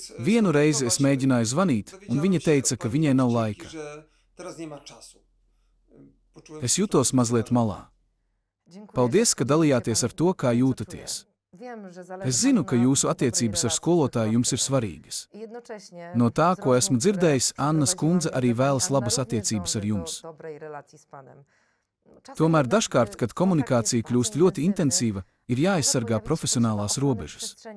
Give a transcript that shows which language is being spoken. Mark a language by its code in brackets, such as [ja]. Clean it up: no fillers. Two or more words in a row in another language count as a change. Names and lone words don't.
[lv] Vienu reizi es mēģināju zvanīt, un viņa teica, ka viņai nav laika. [pl] Że teraz nie ma czasu. Poczułem [lv] Es [pl] się [lv] jutos [pl] trochę [lv] mazliet [pl] zrażony. [lv] malā. [pl] Dziękuję, [lv] Paldies, [pl] że [lv] ka [pl] podzielił się [lv] dalījāties [pl] pan [lv] ar to, kā [pl] tym, co [lv] jūtaties. [pl] czuje. [lv] Es zinu, ka jūsu attiecības ar skolotāju jums ir svarīgas. No tā, ko esmu dzirdējis, Annas kundze arī vēlas labas attiecības ar jums. Tomēr dažkārt, kad komunikācija kļūst ļoti intensīva, ir jāaizsargā profesionālās robežas.